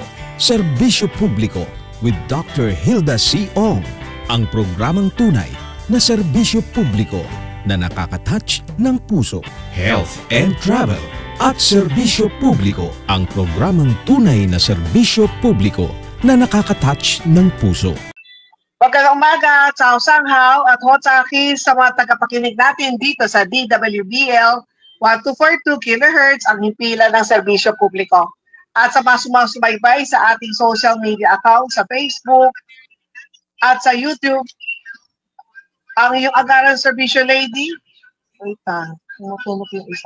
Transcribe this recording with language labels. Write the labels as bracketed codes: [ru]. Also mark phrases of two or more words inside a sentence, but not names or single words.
[tl] Serbisyo Publiko with Dr. Hilda C. Ong. Ang programang tunay na serbisyo publiko na nakaka-touch ng puso. [en] Health and Travel [tl] at Serbisyo Publiko. Ang programang tunay na serbisyo publiko na nakaka-touch ng puso. Magandang umaga, Chao Sanghaw at Hotsaki sa mga tagapakinig natin dito sa DWBL 1242 kHz ang himpilan ng serbisyo publiko. At sa mga sumasubaybay sa ating [en] social media account [tl] sa Facebook at sa YouTube, ang iyong agaran serbisyo lady, tumutunog yung isa.